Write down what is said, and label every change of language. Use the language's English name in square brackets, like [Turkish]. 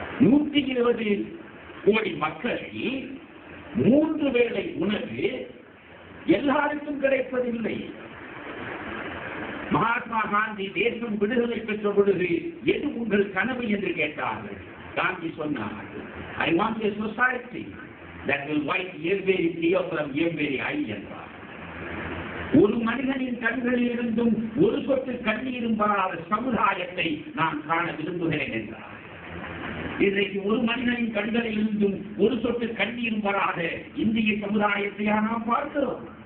[Tamil] 120 கோடி மக்களை 3 வேளை உணவு எல்லாருக்கும் கிடைப்பதில்லை. மகாத்மா காந்தி தேசம் விடுதலை பெற்ற பொழுது எது உங்கள் கனவு என்று கேட்டார்கள். காந்தி சொன்னார், [English] I want a society that will wipe every tear from every eye [Tamil] என்றார். ஒரு மனிதனின் கண்களில் இருந்தும் ஒரு சொட்டு கண்ணீரும் வராத சமுதாயத்தை நான் காண விரும்புகிறேன் என்றார். இன்றைக்கு ஒரு மனிதனின் கண்களில் இருந்தும் ஒரு சொட்டு கண்ணீரும் வராத இந்திய சமுதாயத்தையா நாம் பார்க்கிறோம்.